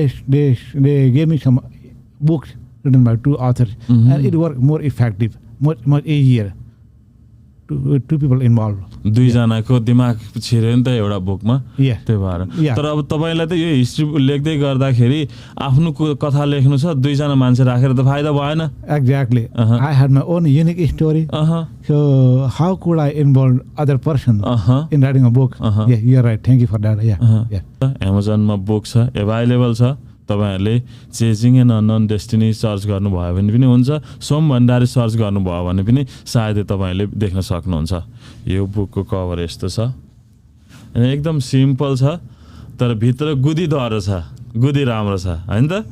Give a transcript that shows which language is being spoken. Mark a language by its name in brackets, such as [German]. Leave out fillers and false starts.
[English] They gave me some books written by two authors, and it worked more effective, much easier. Two people involved. [Nepali] दुईजनाको दिमाग छिर्यो नि त एउटा बुकमा [English] Yes. [Nepali] त्यही भएर [English] Yeah. [Nepali] तर अब तपाईलाई त यो हिस्ट्री लेख्दै गर्दाखेरि आफ्नो कथा लेख्नु छ दुईजना मान्छे राखेर त फाइदा भएन [English] Exactly. I had my own unique story. So how could I involve other person in writing a book? Yeah, you're right. Thank you for that. Yeah. [Nepali] Amazon-मा book छ एभाइलेबल छ तपाईहरुले chasing and unknown destiny search गर्नुभयो भने पनि हुन्छ Som Bhandari search गर्नुभयो भने पनि सायदै तपाईहरुले देख्न सक्नुहुन्छ यो बुकको कभर यस्तो छ एकदम सिम्पल छ तर भित्र गुदी दह्रो छ गुदी राम्रो छ हैन त